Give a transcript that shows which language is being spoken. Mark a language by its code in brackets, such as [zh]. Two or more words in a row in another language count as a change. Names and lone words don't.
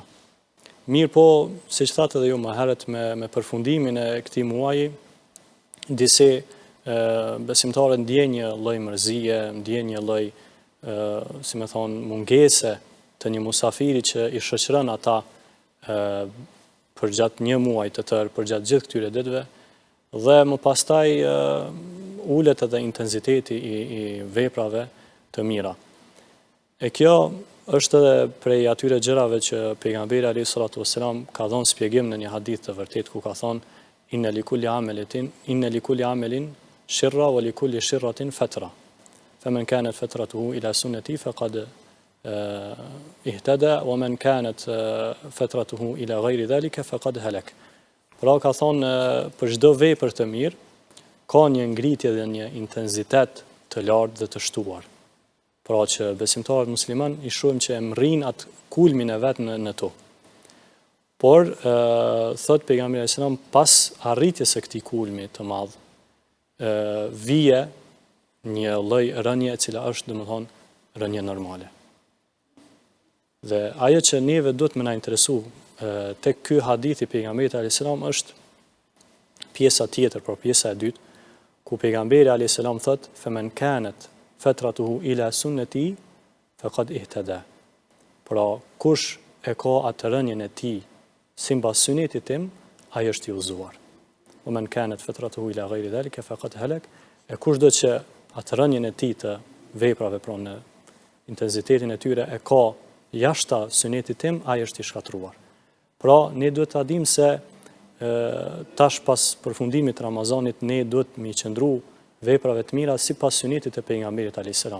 [sq] Mirë po, si që thatë edhe ju më herët me përfundimin e këtij muaji, disi besimtarët ndjen një lloj mërzie, ndjen një lloj, si me thonë, mungese të një musafiri që i shoqëron ata për gjatë një muaj të tërë, për gjatë gjithë këtyre ditëve, dhe më pastaj ulet edhe intensiteti i veprave të mira. E kjo është edhe prej atyre gjërave që pejgamberi [ar] عليه الصلاة والسلام [sq] ka dhënë shpjegim në një hadith të vërtet ku ka thonë [ar] إن لكل عمل شرة ولكل شرة فترة. فمن كانت فترته إلى سنتي فقد اهتدى ومن كانت فترته إلى غير ذلك فقد هلك. [sq] Pra ka thonë për çdo vepër të mirë ka një ngritje dhe një intensitet të lartë dhe të shtuar. Pra që besimtarët musliman i shohim që e mrrin atë kulmin e vet në to. Por thot pejgamberi [ar] صلى الله عليه وسلم [sq] pas arritjes së këtij kulmi të madh, vije një lloj rënje e cila është domethënë rënje normale. Dhe ajo që neve duhet më na interesu tek ky hadith i pejgamberit [ar] عليه السلام [sq] është pjesa tjetër, por pjesa e dytë, ku pejgamberi [ar] عليه السلام [sq] thot [ar] فمن كانت فترته إلى سنتي فقد اهتدى. [sq] Pra kush e ka atë rënjen e tij sipas sunetit tim, ai është i udhëzuar. [ar] ومن كانت فترته إلى غير ذلك فقد هلك. [sq] E kush do që atë rënjen e tij të veprave, pra në intensitetin e tyre e ka jashta sunetit tim, ai është i shkatruar. Pra, ne duhet ta dimë se tash pas përfundimit të Ramazanit ne duhet me qëndru veprave të mira sipas sunetit të pejgamberit [ar] عليه السلام.